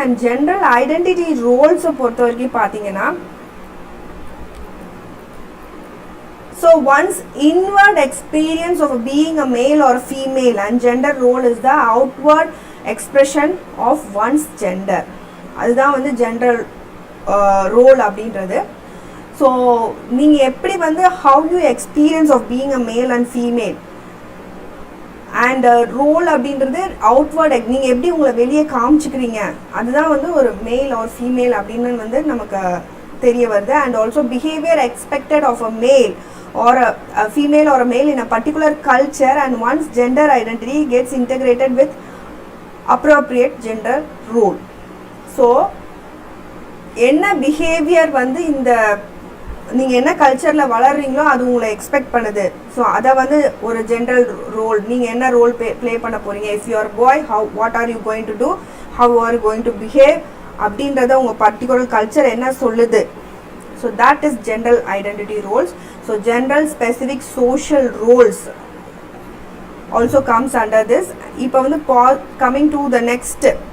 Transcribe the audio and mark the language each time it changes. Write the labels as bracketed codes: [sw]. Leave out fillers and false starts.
[en] And general identity roles [ta] பொறுத்த வரைக்கும் பார்த்தீங்கன்னா [en] so one's inward experience of being a male or female and gender role is the outward expression of one's gender. [ta] அதுதான் வந்து general role அப்படின்றது. So நீங்கள் எப்படி வந்து [en] how you experience of being a male and female [ta] and roll அப்படின்றது outward நீங்கள் எப்படி உங்களை வெளியே காமிச்சிக்கிறீங்க அதுதான் வந்து ஒரு மேல் ஆர் ஃபீமேல் அப்படின்னு வந்து நமக்கு தெரிய வருது. [en] And also behaviour expected of a male or a female or a male in a particular culture and one's gender identity gets integrated with appropriate gender role. [ta] So என்ன பிஹேவியர் வந்து இந்த நீங்கள் என்ன கல்ச்சரில் வளர்றீங்களோ அது உங்களை எக்ஸ்பெக்ட் பண்ணுது. ஸோ அதை வந்து ஒரு ஜென்ரல் ரோல் நீங்கள் என்ன ரோல் ப்ளே பண்ண போகிறீங்க. [en] if you are boy what are you going to do, how are you going to behave [ta] அப்படின்றத உங்கள் பர்டிகுலர் கல்ச்சர் என்ன சொல்லுது. [en] So that is general identity roles. So general specific social roles also comes under this. [ta] இப்போ வந்து [en] coming to the next.